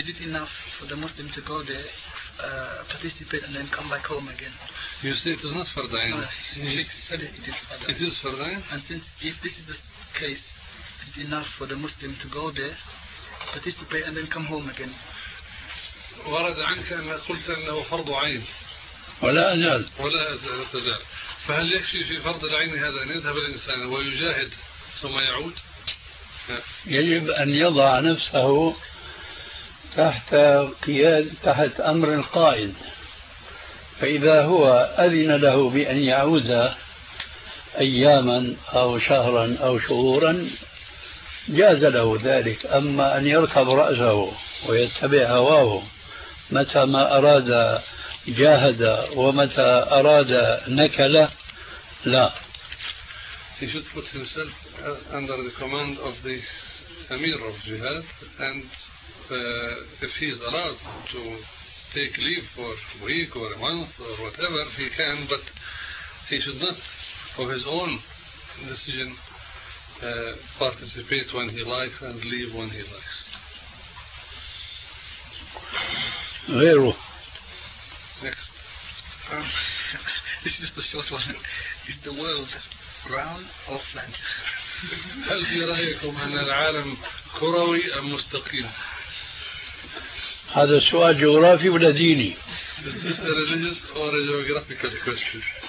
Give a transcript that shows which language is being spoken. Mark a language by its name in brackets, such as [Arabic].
[English] Is it enough for the Muslim to go there, participate, and then come back home again? You say it is not فرض عين. It is [Arabic] فرض عين. [English] And since if this is the case, is it enough for the Muslim to go there, participate, and then come home again? [Arabic] ورد عنك أن قلت أنه فرض عين. ولا أزال. ولا أزال. فهل يكفي في فرض العين هذا أن يذهب الإنسان ويجاهد ثم يعود؟ يجب أن يضع نفسه تحت قيادة تحت أمر القائد، فإذا هو أذن له بأن يعود أياما أو شهرا أو شهورا جاز له ذلك، أما أن يركب رأسه ويتبع هواه متى ما أراد جاهد ومتى أراد نكل لا. [English] He should put himself under the command of the Amir of Jihad, and if he's allowed to take leave for a week or a month or whatever, he can, but he should not, of his own decision, participate when he likes and leave when he likes. Vero. Next. This is the short one. Is the world round or flat? [Arabic] هل في رأيكم أن العالم كروي أم مستقيم؟ هذا سؤال جغرافي ولا ديني؟ [English] Is this a religious or a geographical question?